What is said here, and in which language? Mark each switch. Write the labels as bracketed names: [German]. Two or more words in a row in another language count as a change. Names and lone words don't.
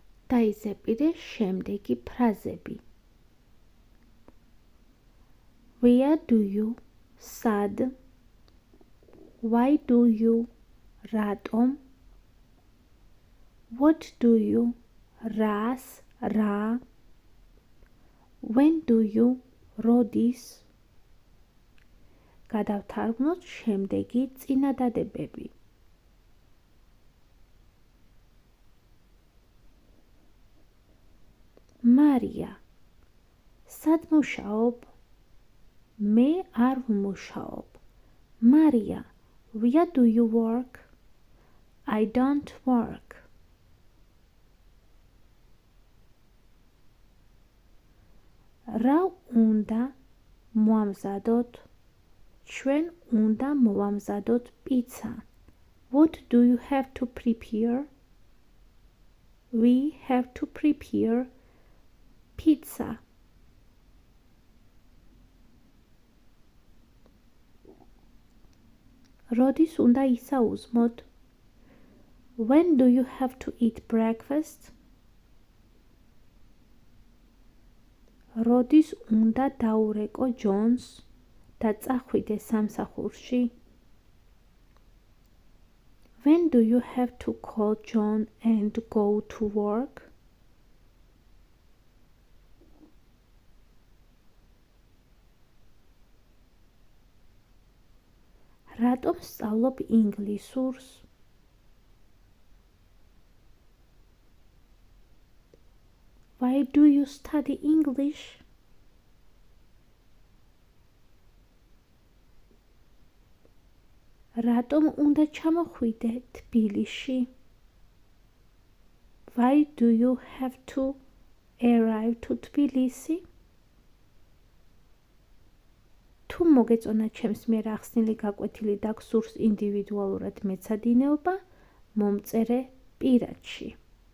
[Georgian] დაიზეპირე შემდეგი ფრაზები. [English] Where do you? სად? Why do you? რატომ? What do you? [Georgian] რას? რა? [English] When do you? [Georgian] როდის? გადავთარგმნოთ შემდეგი წინადადებები. მარია, სად მუშაობ? მე არ ვმუშაობ. მარია, [English] where do you work? I don't work. [Georgian] რა უნდა მოამზადოთ? ჩვენ უნდა მოვამზადოთ პიცა. [English] What do you have to prepare? We have to prepare pizza. [Georgian] როდის უნდა ისაუზმოთ? [English] When do you have to eat breakfast? [Georgian] როდის უნდა დაურეკო ჯონს და წახვიდე სამსახურში? [English] When do you have to call John and go to work? [Georgian] რატომ სწავლობ ინგლისურს? [English] Why do you study English? [Georgian] რატომ უნდა ჩამოხვიდე თბილისში? [English] Why do you have to arrive to Tbilisi? [Georgian] თუ მოგეწონა ჩემს მიერ ახსნილი გაკვეთილი და გსურს ინდივიდუალურად მეცადინეობა, მომწერე პირადში.